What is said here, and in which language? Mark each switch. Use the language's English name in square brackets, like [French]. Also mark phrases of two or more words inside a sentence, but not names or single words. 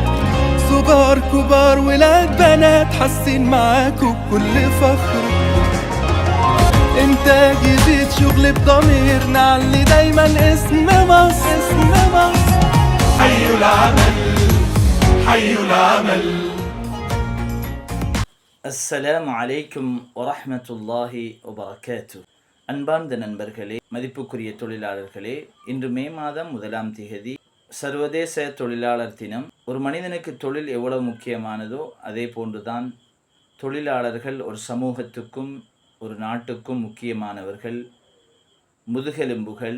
[Arabic] صغار كبار ولاد بنات حاسين معاكوا بكل فخر. انتاج يزيد شغل بضمير، نعلي دايما اسم مصر اسم مصر. حي العمل حي العمل. السلام عليكم ورحمة الله وبركاته. [Tamil] அன்பார்ந்த நண்பர்களே, மதிப்புக்குரிய தொழிலாளர்களே, இன்று மே மாதம் 1ஆம் தேதி சர்வதேச தொழிலாளர் தினம். ஒரு மனிதனுக்கு தொழில் எவ்வளவு முக்கியமானதோ அதே போன்றுதான் தொழிலாளர்கள் ஒரு சமூகத்துக்கும் ஒரு நாட்டுக்கும் முக்கியமானவர்கள், முதுகெலும்புகள்.